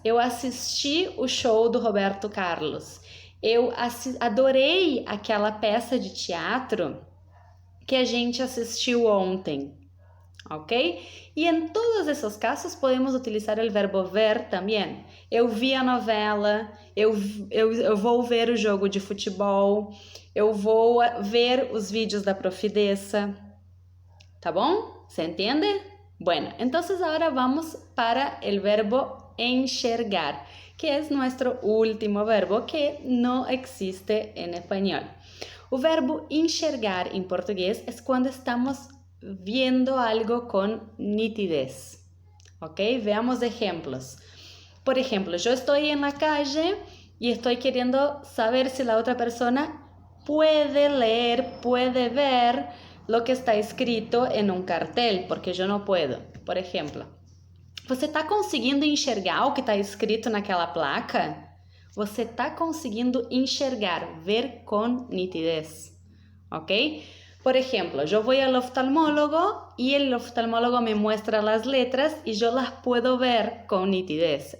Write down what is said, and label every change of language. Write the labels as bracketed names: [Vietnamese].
[Portuguese] Eu assisti o show do Roberto Carlos. Eu adorei aquela peça de teatro que a gente assistiu ontem, ok? E em todos esses casos podemos utilizar o verbo ver também. Eu vi a novela, eu vou ver o jogo de futebol, eu vou ver os vídeos da Profidessa, tá bom? ¿Se entende? [Spanish] Bueno, entonces ahora vamos para el verbo enxergar, que es nuestro último verbo que no existe en español. O verbo enxergar en portugués es cuando estamos viendo algo con nitidez, ¿ok? Veamos ejemplos. Por ejemplo, yo estoy en la calle y estoy queriendo saber si la otra persona puede leer, puede ver lo que está escrito en un cartel, porque yo no puedo. [Portuguese] Por exemplo, você está conseguindo enxergar o que está escrito naquela placa? Você está conseguindo enxergar, ver com nitidez, ¿ok? [Spanish] Por ejemplo, yo voy al oftalmólogo y el oftalmólogo me muestra las letras y yo las puedo ver con nitidez.